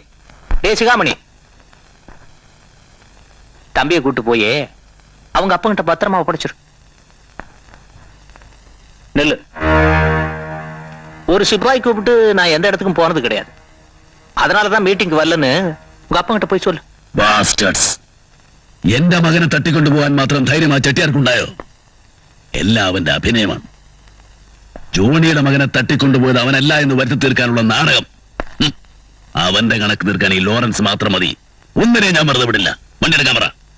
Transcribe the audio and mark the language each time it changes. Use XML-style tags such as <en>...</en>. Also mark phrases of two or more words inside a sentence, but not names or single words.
<ta>டேய் சிகாமணி, தம்பியை கூட்டு போயே அவங்க அப்பங்கிட்ட பத்திரமா ஒப்படைச்சிரு. நெல்லு. ஒரு சிப்பாய் கூப்பிட்டு நான் எந்த இடத்துக்கும் போனது கிடையாது. அதனாலதான் மீட்டிங் வரலன்னு உங்க அப்பங்கிட்ட போய் சொல்லு.</ta> <ml>ബാസ്റ്റേഴ്സ്, എന്റെ മകനെ തട്ടിക്കൊണ്ടുപോകാൻ മാത്രം ധൈര്യം ആ ചെട്ടിയാർക്കുണ്ടായോ? എല്ലാം അവന്റെ അഭിനയമാണ്. ജോണിയുടെ മകനെ തട്ടിക്കൊണ്ടുപോയത് അവനല്ല എന്ന് വരുത്തി തീർക്കാനുള്ള നാടകം. അവന്റെ കണക്ക് തീർക്കാൻ ഈ ലോറൻസ് മാത്രം മതി. ഒന്നിനെ ഞാൻ വെറുതെ വിടില്ല. വണ്ടിയെടുക്കാൻ പറ.</ml>